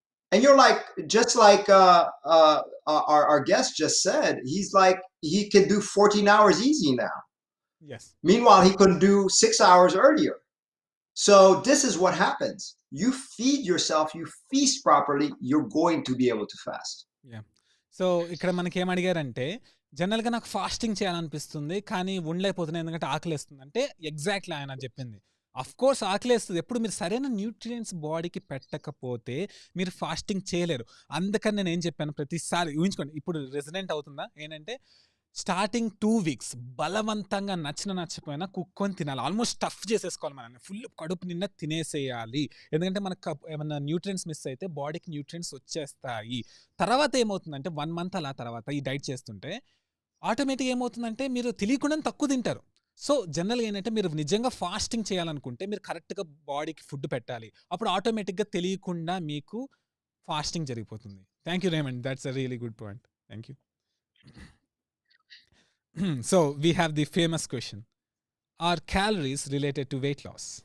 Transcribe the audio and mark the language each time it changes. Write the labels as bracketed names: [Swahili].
[English] And you're like, just like our guest just said, he's like, he can do 14 hours easy now. Yes. Meanwhile, he couldn't do 6 hours earlier. So this is what happens. You feed yourself, you feast properly, you're going to be able to fast. Yeah. [Telugu] So ఇక్కడ మనకి ఏం అడిగారంటే జనరల్గా నాకు fasting చేయాలనిపిస్తుంది కానీ ఉండలేకపోతున్నాను ఎందుకంటే ఆకలేస్తుంది అంటే ఎగ్జాక్ట్లీ ఆయన చెప్పింది. అఫ్ కోర్స్ ఆకలేస్తుంది. ఎప్పుడు మీరు సరైన న్యూట్రియంట్స్ బాడీకి పెట్టకపోతే మీరు ఫాస్టింగ్ చేయలేరు. అందుకని నేను ఏం చెప్పాను ప్రతిసారి ఊహించుకోండి. ఇప్పుడు రెసిడెంట్ అవుతుందా ఏంటంటే స్టార్టింగ్ 2 వీక్స్ బలవంతంగా నచ్చకపోయినా కుక్కొని తినాలి. ఆల్మోస్ట్ స్టఫ్ చేసేసుకోవాలి మనల్ని. ఫుల్ కడుపు నిండా తినేసేయాలి. ఎందుకంటే మనకు ఏమన్నా న్యూట్రియంట్స్ మిస్ అయితే బాడీకి న్యూట్రియంట్స్ వచ్చేస్తాయి. తర్వాత ఏమవుతుందంటే 1 మంత్ అలా తర్వాత ఈ డైట్ చేస్తుంటే ఆటోమేటిక్గా ఏమవుతుందంటే మీరు తెలియకుండానే తక్కువ తింటారు. సో జనరల్గా ఏంటంటే మీరు నిజంగా ఫాస్టింగ్ చేయాలనుకుంటే మీరు కరెక్ట్గా బాడీకి ఫుడ్ పెట్టాలి. అప్పుడు ఆటోమేటిక్గా తెలియకుండా మీకు ఫాస్టింగ్ జరిగిపోతుంది. [English] Thank you Raymond, that's a really good point. Thank you. So we have the famous question: are calories related to weight loss?